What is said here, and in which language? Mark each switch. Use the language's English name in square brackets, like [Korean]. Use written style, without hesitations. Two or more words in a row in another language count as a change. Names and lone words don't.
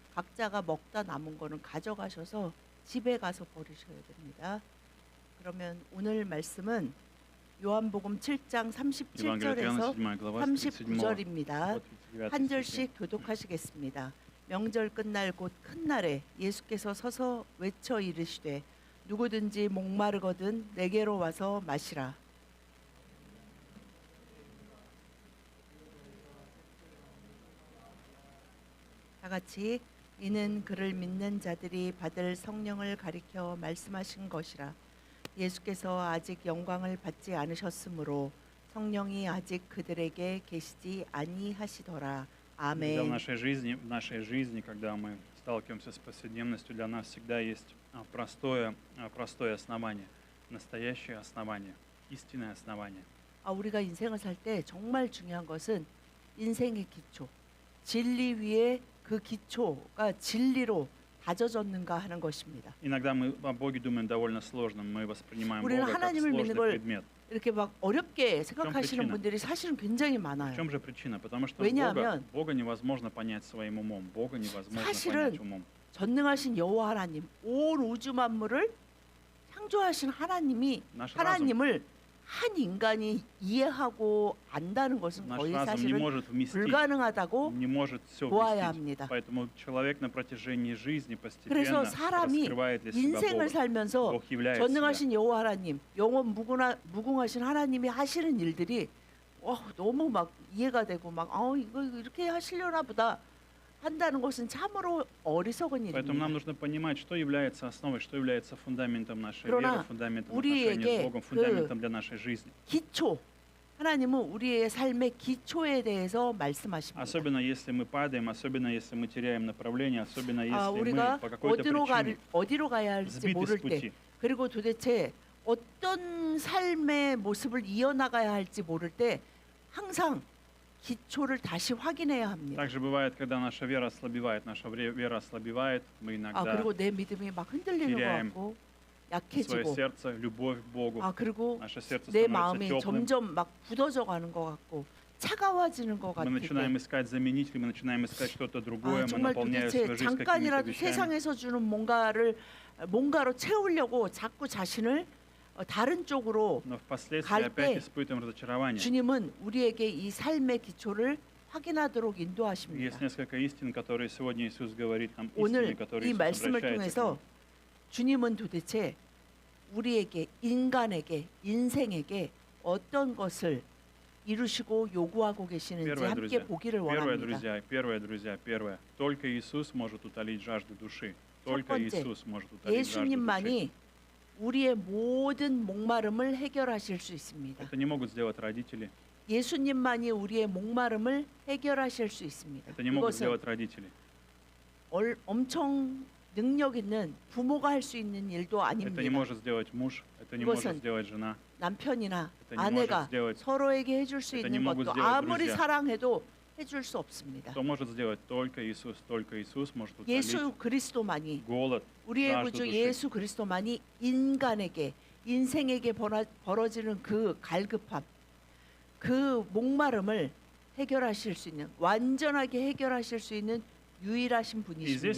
[Korean] 각자가 먹다 남은 거는 가져가셔서 집에 가서 버리셔야 됩니다. 그러면 오늘 말씀은 요한복음 7장 [Russian] Евангелие от Иоанна, [Korean] 37절에서 [Russian] 7 глава, с 37 [Korean] 39절입니다. [Russian] по 39 [Korean] 한 [Russian] стихи. [Korean] 절씩 교독하시겠습니다. 명절 끝날 곧 큰 날에 예수께서 서서 외쳐 이르시되 누구든지 목마르거든 내게로 와서 마시라. 다 같이 이는 그를 믿는 자들이 받을 성령을 가리켜 말씀하신 것이라. 예수께서 아직 영광을 받지 않으셨으므로 성령이 아직 그들에게 계시지 아니하시더라. [Russian] Когда [Korean] 아멘. [Russian] в нашей жизни, когда мы сталкиваемся с повседневностью, для нас всегда есть простое основание, настоящее основание, истинное основание. [Korean] 우리가 인생을 살 때 정말 중요한 것은 인생의 기초, 진리 위에 그 기초가 진리로 다져졌는가 하는 것입니다. [Russian] Иногда мы о Боге думаем довольно сложно, мы воспринимаем [Korean] 우리는 [Russian] Бога как [Korean] 하나님을 믿는 [Russian] сложный [Korean] 걸 [Russian] предмет. [Korean] 이렇게 막 어렵게 생각하시는 [Russian] причина? [Korean] 분들이 사실은 굉장히 [Russian] В [Korean] 많아요. [Russian] чем же причина? Потому что [Korean] 왜냐하면 [Russian] Бога невозможно понять своим умом, Бога невозможно [Korean] 사실은 [Russian] понять умом. [Korean] 전능하신 여호와 하나님, 온 우주 만물을 창조하신 하나님이 [Russian] Наш разум, [Korean] 하나님을 한 인간이 이해하고 안다는 것은 [Russian] наш [Korean] 거의 [Russian] разум не [Korean] 사실은 [Russian] может вместить, [Korean] 불가능하다고 [Russian] не может все [Korean] 보아야 [Russian] вместить. [Korean] 합니다. [Russian] Поэтому человек на протяжении жизни [Korean] 그래서 [Russian] постепенно [Korean] 사람이 [Russian] раскрывает для себя [Korean] 인생을 [Russian] Бога. [Korean] 살면서 [Russian] Бог являет себя. [Korean] 전능하신 여호와 하나님, 영원 무궁하신 하나님이 하시는 일들이 너무 막 이해가 되고 막 이거 이렇게 하시려나 보다 한다는 것은 참으로 어리석은 [Russian] Поэтому нам [Korean] 일입니다. [Russian] нужно понимать, что является основой, что является фундаментом нашей [Korean] 그러나 [Russian] веры, фундаментом [Korean] 우리에게 [Russian] отношений с Богом, фундаментом для нашей жизни. [Korean] 기초, 하나님은 우리의 삶의 기초에 대해서 말씀하십니다. [Russian] Особенно если мы падаем, особенно если мы теряем направление, особенно если мы [Korean] 우리가 [Russian] по какой-то причине [Korean] 어디로 가야 할지 [Russian] сбиты [Korean] 모를 [Russian] с [Korean] 때, [Russian] пути. [Korean] 그리고 도대체 어떤 삶의 모습을 이어나가야 할지 모를 때 항상 기초를 다시 확인해야 합니다. [Russian] Также бывает, когда наша вера вера ослабевает, мы иногда [Korean] 그리고 내 믿음이 막 흔들리는 것 [Russian] теряем [Korean] 같고 [Russian] свое [Korean] 약해지고, [Russian] сердце, любовь к Богу. [Korean] 그리고 [Russian] Наше сердце [Korean] 내 [Russian] становится [Korean] 마음이 [Russian] теплым. [Korean] 점점 막 굳어져 가는 것 같고 차가워지는 것 [Russian] Мы [Korean] 같을 [Russian] начинаем [Korean] 때 [Russian] искать заменителей, мы начинаем искать что-то другое, мы [Korean] 정말 [Russian] наполняем [Korean] 도대체 [Russian] свою жизнь какими-то [Korean] 잠깐이라도 [Russian] вещами. [Korean] 세상에서 주는 뭔가로 채우려고 자꾸 자신을 다른 쪽으로 [Russian] Но впоследствии [Korean] 갈 [Russian] опять [Korean] 때 [Russian] испытываем разочарование. [Korean] 주님은 우리에게 이 삶의 기초를 확인하도록 [Russian] Есть [Korean] 인도하십니다. [Russian] несколько истин, которые сегодня Иисус говорит нам, истины, [Korean] 오늘 [Russian] которые [Korean] 이 [Russian] Иисус [Korean] 말씀을 [Russian] обращается к [Korean] 통해서 [Russian] нам. [Korean] 주님은 도대체 우리에게, 인간에게, 인생에게 어떤 것을 이루시고 요구하고 계시는지 [Russian] Первое, [Korean] 함께 [Russian] друзья, [Korean] 보기를 [Russian] первое, [Korean] 원합니다. первое. [Russian] Только Иисус может утолить жажду души. Только [Korean] 번째, [Russian] Иисус может утолить жажду души. [Korean] 예수님만이 우리의 모든 목마름을 해결하실 수 있습니다. [Russian] Это не могут сделать родители. [Korean] 예수님만이 우리의 목마름을 해결하실 수 있습니다. [Russian] Это не могут [Korean] 그것은 [Russian] сделать родители. [Korean] 엄청 능력 있는 부모가 할 수 있는 일도 [Russian] Это не [Korean] 아닙니다. [Russian] может сделать муж, это не может [Korean] 그것은 [Russian] сделать жена. [Korean] 남편이나 [Russian] Это не [Korean] 아내가 [Russian] может сделать, [Korean] 서로에게 해줄 수 [Russian] это [Korean] 있는 [Russian] не могут [Korean] 것도 [Russian] сделать [Korean] 아무리 [Russian] друзья. [Korean] 사랑해도 해줄 수 없습니다. [Russian] Кто может сделать? Только Иисус. Только Иисус может утолить [Korean] 예수 그리스도만이, [Russian] голод, [Korean] 우리의 [Russian] жажду [Korean] 구주 [Russian] души. [Korean] 예수 그리스도만이 인간에게, 인생에게 벌어지는 그 갈급함, 그 목마름을 해결하실 수 있는, 완전하게 해결하실 수 있는 유일하신 [Russian] И здесь